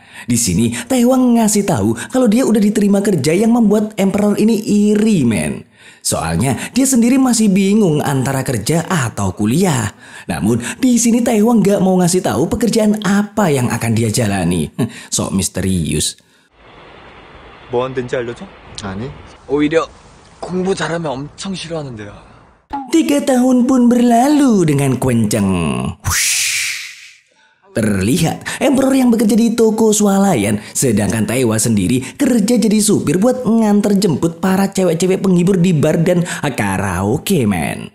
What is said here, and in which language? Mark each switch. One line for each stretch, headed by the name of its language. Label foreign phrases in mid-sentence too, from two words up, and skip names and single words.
Indonesian: Di sini Taiwa ngasih tahu kalau dia udah diterima kerja yang membuat Emperor ini iri men. Soalnya dia sendiri masih bingung antara kerja atau kuliah. Namun di sini Taiwa nggak mau ngasih tahu pekerjaan apa yang akan dia jalani. Sok misterius.
Korean: 뭐 한다는지 알려줘? 아니. 오히려 공부 잘하면 엄청 싫어하는데요.
Indonesian: 3 tahun pun berlalu dengan kenceng. Terlihat Emperor yang bekerja di toko swalayan, sedangkan Taiwa sendiri kerja jadi supir buat nganter jemput para cewek-cewek penghibur di bar dan karaoke men.